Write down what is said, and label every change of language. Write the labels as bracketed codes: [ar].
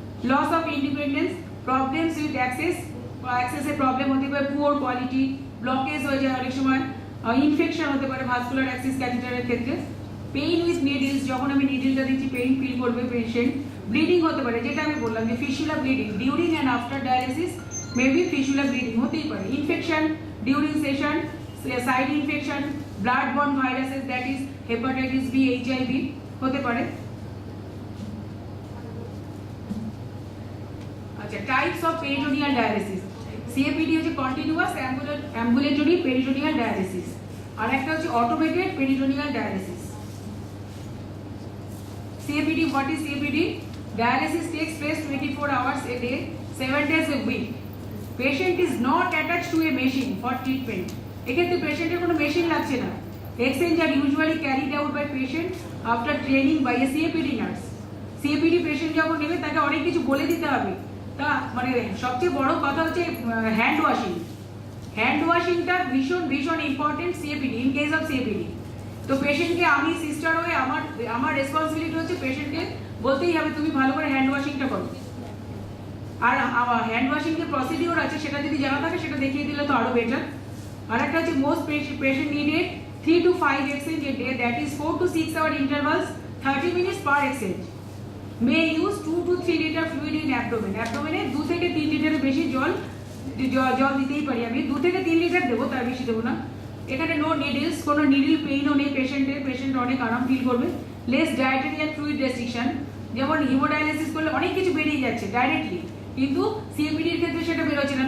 [bn] Loss of independence, problems with অ্যাক্সেসের problem হতে পারে, পুয়ার কোয়ালিটি, ব্লকেজ হয়ে যায় অনেক সময়, ইনফেকশন হতে পারে ভাস্কুলার অ্যাক্সিস ক্যাথেটারের ক্ষেত্রে, [en] pain with needles, [bn] যখন আমি নিডলটা দিচ্ছি পেইন ফিল করবে পেশেন্ট, ব্লিডিং হতে পারে, যেটা আমি বললাম যে [en] fistula bleeding during and after dialysis [bn] maybe fistula bleeding হতেই পারে, infection during session, side infection, [en] blood borne viruses that is [bn] hepatitis B, HIV হতে পারে। আচ্ছা, types of peritoneal dialysis. CAPD হচ্ছে কন্টিনিউয়াস অ্যাম্বুলেটরি পেরিটোনিয়াল ডায়ালিসিস, আর একটা হচ্ছে automated peritoneal dialysis. [en] CAPD, what is CAPD? Dialysis takes place 24 hours a day, 7 days a week. Patient is not attached to a machine for treatment. [bn] এক্ষেত্রে পেশেন্টের কোনো machine লাগছে না। [en] Exchange are usually carried out by patient after training by a CAPD nurse. [bn] CAPD patient যখন নেবে তাকে অনেক কিছু বলে দিতে হবে। তা মানে সবচেয়ে বড় কথা হচ্ছে হ্যান্ড ওয়াশিং। হ্যান্ড ওয়াশিংটা ভীষণ important CAPD, [en] In case of CAPD। [bn] তো পেশেন্টকে আমি সিস্টার হয়ে আমার রেসপন্সিবিলিটি হচ্ছে পেশেন্টকে বলতেই হবে তুমি ভালো করে হ্যান্ড ওয়াশিংটা করো। আর হ্যান্ড ওয়াশিং যে প্রসিডিওর আছে সেটা যদি জানা থাকে সেটা দেখিয়ে দিলে তো আরো বেটার। আর একটা হচ্ছে [en] Most patient needed 3 to 5 exchange a day, that is 4 to 6 hour intervals, 30 minutes per exchange. May use 2 to 3 liter fluid in abdomen. [bn] অ্যাবডোমেনে 2 থেকে 3 লিটারের বেশি জল দিতেই পারি আমি, 2 থেকে 3 লিটার দেবো, তার বেশি দেবো না। এখানে নো নিডলস, কোনো নিডল পেইনও নেই পেশেন্ট অনেক আরাম ফিল করবে। [en] less dietary and fluid restriction, [bn] যেমন হিমোডায়ালিসিস করলে অনেক কিছু বেরিয়ে যাচ্ছে ডাইরেক্টলি, কিন্তু সিএপিডির ক্ষেত্রে সেটা বেরোচ্ছে না।